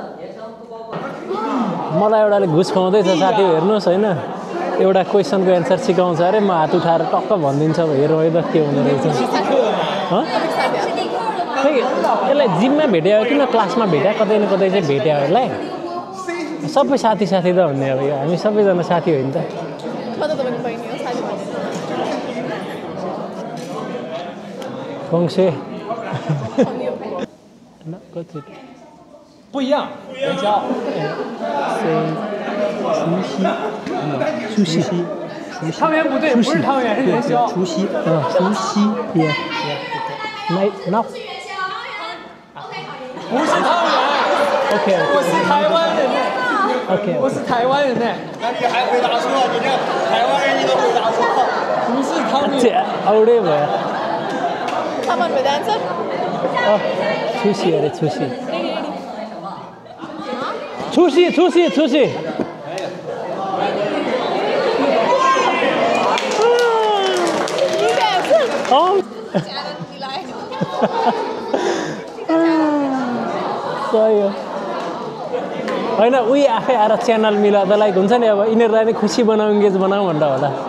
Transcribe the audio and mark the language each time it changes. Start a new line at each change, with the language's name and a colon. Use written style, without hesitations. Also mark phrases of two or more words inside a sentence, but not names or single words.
Nepali: मलाई एउटाले घुस खुवाउँदैछ साथी हेर्नुहोस् होइन एउटा क्वेसनको एन्सर सिकाउँछ अरे म हात उठाएर टक्क भनिदिन्छ हेरौँ है त के हुँदो रहेछ खै यसलाई जिममा भेट्यो किन क्लासमा भेट्यो कतै न कतै चाहिँ भेट्यो यसलाई सबै साथी त भन्ने अब यो हामी सबैजना साथी हो नि त फङ्से
Chinese: 不一样，元宵。除夕，汤圆不对，不是汤圆，是元宵。
English: 除夕，yeah. Now.
Chinese: 不是汤圆。 OK。我是台湾人呢。 OK。我是台湾人呢。那你还回答错？你这台湾人你都回答错。不是汤圆。
Nepali: 这 औडे भयो।
English: Come on with answer.
Chinese: 除夕अरे除夕。
Nepali: 除夕。सही हो होइन उही आफै आएर च्यानल मिलाउँदा लाइक हुन्छ नि अब यिनीहरूलाई नै खुसी बनाऊ इङ्गेज बनाऊ भनेर होला